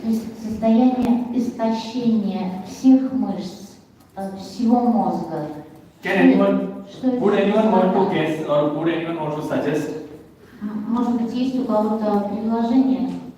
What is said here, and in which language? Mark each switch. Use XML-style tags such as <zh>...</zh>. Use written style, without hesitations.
<ru>То есть состояние истощения всех мышц, всего мозга.</ru> <en>Would anyone want to guess or would anyone want to suggest?</en> <ru>Может быть, есть у кого-то предложение?</ru>